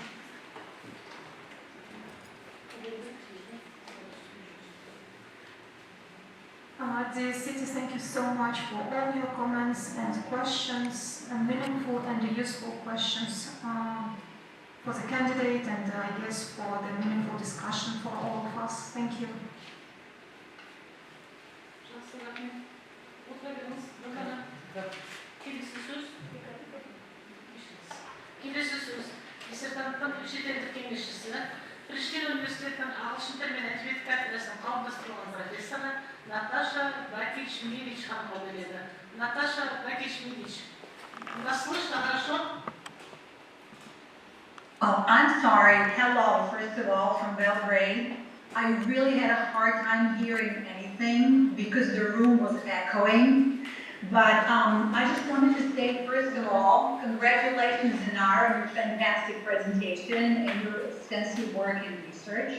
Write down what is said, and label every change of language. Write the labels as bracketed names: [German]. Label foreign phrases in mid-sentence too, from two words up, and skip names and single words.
[English] Dear City, thank you so much for all your comments and questions, and meaningful and useful questions for the candidate, and I guess for the meaningful discussion for all of us. Thank you. [Kazakh] Келесі сөз диссертанттың шетелдік кеңесшісі, Пришкин университетінің ағылшын тілі мен әдебиет кафедрасының қауымдастырылған профессоры Наташа Бакич-Милич ханымға береді. [Russian] Наташа Бакич-Милич, нас слышно хорошо? [English] Oh, I'm sorry. Hello, first of all, from Belgrade. I really had a hard time hearing anything because the room was echoing. But I just wanted to say, first of all, congratulations, Danara, on your fantastic presentation and your extensive work in research.